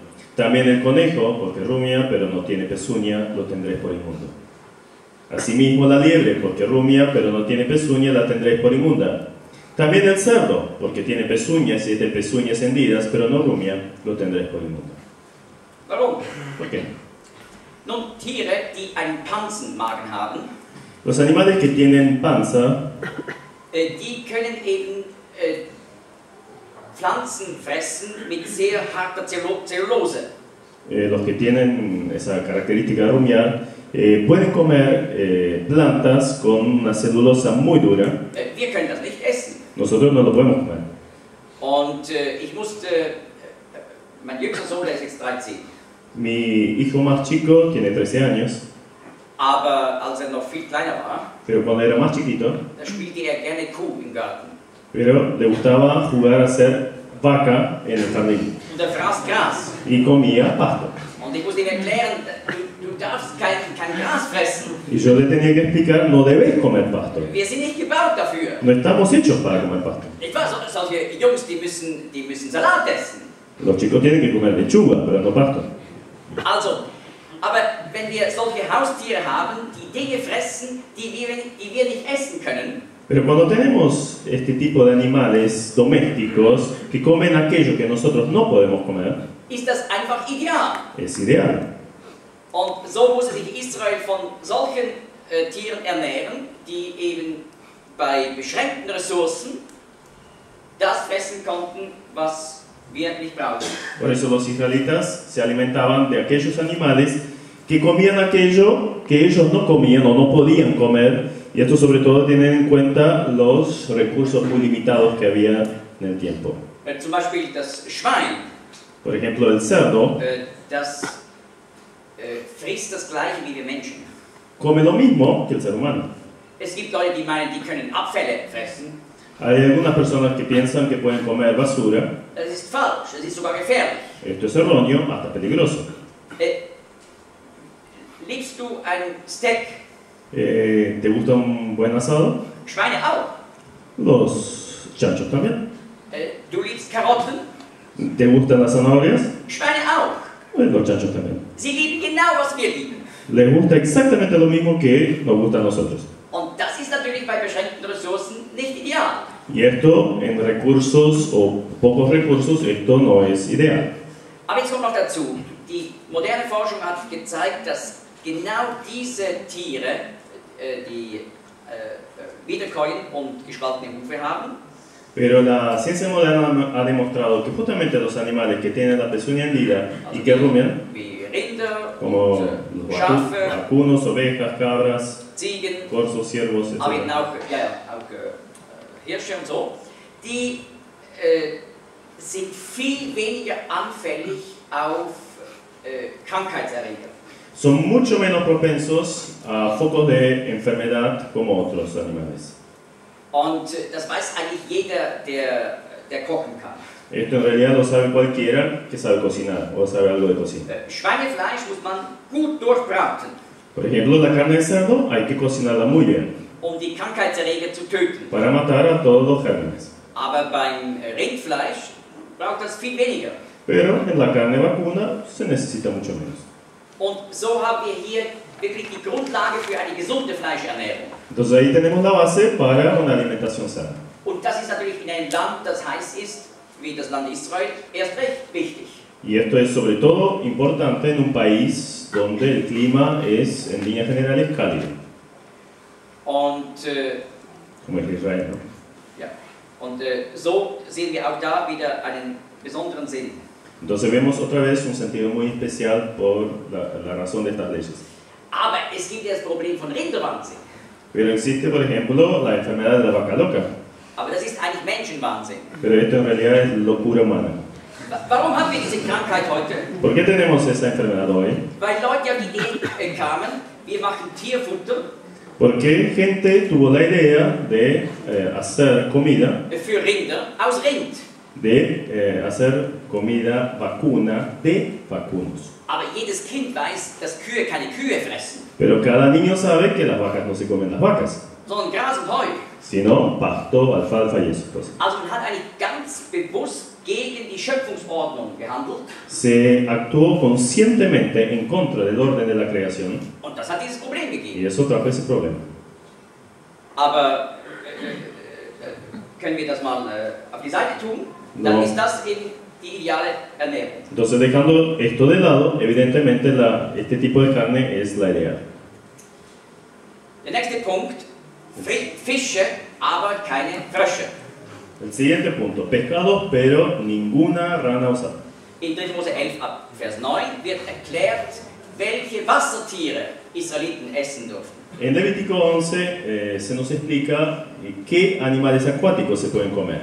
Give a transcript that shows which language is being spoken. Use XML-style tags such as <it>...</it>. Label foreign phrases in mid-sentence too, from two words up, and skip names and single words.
<es>También el conejo, porque rumia, pero no tiene pezuña, lo tendréis por inmundo. Asimismo la liebre, porque rumia, pero no tiene pezuña, la tendréis por inmunda. También el cerdo, porque tiene pezuñas y es de pezuñas hendidas, pero no rumia, lo tendréis por inmundo.</es> <de>Warum?</de> <es>¿Por qué?</es> <de>Nun, Tiere, die einen Pansenmagen haben,</de> <es>Los animales que tienen panza,</es> <de>die können eben Pflanzen fressen mit sehr harter Zellulose.</de> <es>los que tienen esa característica de rumiar, pueden comer plantas con una celulosa muy dura.</es> <de>Wir können das nicht essen.</de> <es>Nosotros no lo podemos comer.</es> <de>Und ich musste, mein jüngster Sohn, der ist jetzt 13,</de> <es>Mi hijo más chico tiene 13 años,</es> <de>aber als er noch viel kleiner war,</de> <es>pero cuando era más chiquito,</es> <de>da spielte er gerne Kuh im Garten.</de> <es>pero le gustaba jugar a ser vaca en el jardín</es> <de>Und er fraß Gras.</de> <es>y comía pasto.</es> <de>Und ich musste ihm erklären, du darfst kein Gras fressen.</de> <es>Y yo le tenía que explicar: no debes comer pasto.</es> <de>Wir sind nicht gebaut dafür.</de> <es>No estamos hechos para comer pasto.</es> <de>Ich weiß, solche Jungs, die müssen Salat essen.</de> <es>Los chicos tienen que comer lechuga, pero no pasto.</es> <de>Also, aber wenn wir solche Haustiere haben, die Dinge fressen, die wir nicht essen können,</de> <es>Pero cuando tenemos este tipo de animales domésticos que comen aquello que nosotros no podemos comer,</es> <de>ist das einfach ideal.</de> <es>es ideal.</es> <de>Und so musste sich Israel von solchen Tieren ernähren, die eben bei beschränkten Ressourcen das fressen konnten, was wir nicht brauchen.</de> <es>Por eso los israelitas se alimentaban de aquellos animales que comían aquello que ellos no comían o no podían comer, y esto sobre todo tienen en cuenta los recursos muy limitados que había en el tiempo.</es> <de>Zum Beispiel das Schwein,</de> <es>Por ejemplo, el cerdo</es> <de>das frisst das Gleiche wie wir Menschen.</de> <es>come lo mismo que el ser humano.</es> <de>Es gibt Leute, die meinen, die können Abfälle fressen.</de> <es>Hay algunas personas que piensan que pueden comer basura.</es> <de>Das ist falsch, das ist sogar gefährlich.</de> <es>Esto es erróneo, hasta peligroso.</es> <de>Liebst du ein Steak?</de> <es>¿Te gusta un buen asado?</es> <de>Schweine auch.</de> <es>Los chanchos también.</es> <de>Du liebst Karotten?</de> <es>¿Te gustan las zanahorias?</es> <de>Schweine auch.</de> <es>Los chanchos también.</es> <de>Sie lieben genau, was wir lieben.</de> <es>Les gusta exactamente lo mismo que nos gusta a nosotros.</es> <de>Und das ist natürlich bei beschränkten Ressourcen nicht ideal.</de> <es>Y esto, en recursos o pocos recursos, esto no es ideal.</es> <de>Aber jetzt kommt noch dazu, die moderne Forschung hat gezeigt, dass genau diese Tiere, die Wiederkäuen und gespaltene Hufe haben,</de> <es>Pero la ciencia moderna ha demostrado que justamente los animales que tienen la pezuña hendida y que rumian,</es> <de>wie Rinder</de> <es>como</es> <de>und</de> <es>los</es> <de>Schafe,</de> <es>vacunos, ovejas, cabras,</es> <de>Ziegen,</de> <es>corzos, ciervos,</es> <de>aber eben</de> <es>etc.</es> <de>auch Hirsche und so, die sind viel weniger anfällig auf Krankheitserreger.</de> <es>Son mucho menos propensos a focos de enfermedad como otros animales.</es> <de>Und das weiß eigentlich jeder, der kochen kann.</de> <es>Esto en realidad lo sabe cualquiera que sabe cocinar o sabe algo de cocina.</es> <de>Schweinefleisch muss man gut durchbraten,</de> <es>Por ejemplo, la carne de cerdo hay que cocinarla muy bien</es> <de>um die Krankheitserreger zu töten.</de> <es>para matar a todos los gérmenes.</es> <de>Aber beim Rindfleisch braucht das viel weniger.</de> <es>Pero en la carne vacuna se necesita mucho menos.</es> <de>Und so haben wir hier wirklich die Grundlage für eine gesunde Fleischernährung.</de> <es>Entonces ahí tenemos la base para una alimentación sana.</es> <de>Und das ist natürlich in einem Land, das heiß ist, wie das Land Israel, erst recht wichtig.</de> <es>Y esto es sobre todo importante en un país donde el clima es en líneas generales cálido,</es> <de>Und,</de> <es>como es Israel, ¿no?</es> <de>ja. Und so sehen wir auch da wieder einen besonderen Sinn.</de> <es>Entonces vemos otra vez un sentido muy especial por la razón de estas leyes.</es> <de>Aber es gibt ja das Problem von Rinderwahnsinn.</de> <es>Pero existe, por ejemplo, la enfermedad de la vaca loca.</es> <de>Aber das ist eigentlich Menschenwahnsinn.</de> <es>Pero esto en realidad es locura humana.</es> <de>Warum haben wir diese Krankheit heute?</de> <es>¿Por qué tenemos esta enfermedad hoy?</es> <de>Weil Leute auf die Idee kamen, wir machen Tierfutter</de> <es>Porque gente tuvo la idea de hacer comida,</es> <de>für Rinder aus Rind.</de> <es>de hacer comida vacuna de vacunos.</es> <de>Aber jedes Kind weiß, dass Kühe keine Kühe fressen,</de> <es>Pero cada niño sabe que las vacas no se comen las vacas,</es> <de>sondern Gras und Heu.</de> <es>sino pasto, alfalfa y esas cosas.</es> <de>Also man hat eigentlich ganz bewusst gegen die Schöpfungsordnung gehandelt</de> <es>Se actuó conscientemente en contra del orden de la creación</es> <de>und das hat dieses Problem gegeben.</de> <es>y eso trajo ese problema.</es> <de>Aber können wir das mal auf die Seite tun? Dann</de> <es>No.</es> <de>ist das eben die ideale Ernährung.</de> <es>Entonces, dejando esto de lado, evidentemente este tipo de carne es la ideal.</es> <de>Der nächste Punkt, Fische, aber keine Frösche.</de> <es>El siguiente punto, pescados pero ninguna rana usada.</es> <de>In 3. Mose 11 ab Vers 9 wird erklärt, welche Wassertiere Israeliten essen durften.</de> <es>En Levítico 11 se nos explica qué animales acuáticos se pueden comer.</es>